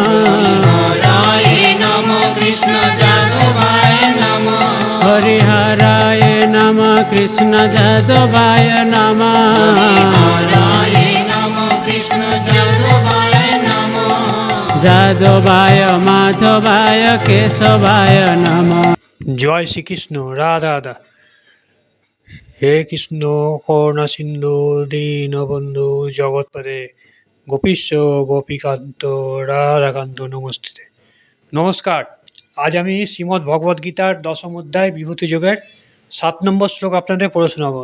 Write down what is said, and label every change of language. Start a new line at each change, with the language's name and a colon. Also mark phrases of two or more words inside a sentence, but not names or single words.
Sanskrit: हरिहराय नमः कृष्ण जादवाय नमः हरिहराय नमः कृष्ण जादवाय नमः हरिहराय नमः कृष्ण जादवाय नमः जादवाय माधवाय केशवाय नमः।
Bangla: জয় শ্রীকৃষ্ণ। রাধা রাধা।
Sanskrit: হে কৃষ্ণ করুণা সিন্ধু দীনবন্ধু জগৎপদে গোপীশ গোপীকান্ত রাধাকান্ত নমস্তে।
Bangla: নমস্কার। আজ আমি শ্রীমদ্ ভগবদ্গীতার দশম অধ্যায় বিভূতি যোগের 7 নম্বর শ্লোক আপনাদের পড়ে শোনাবো।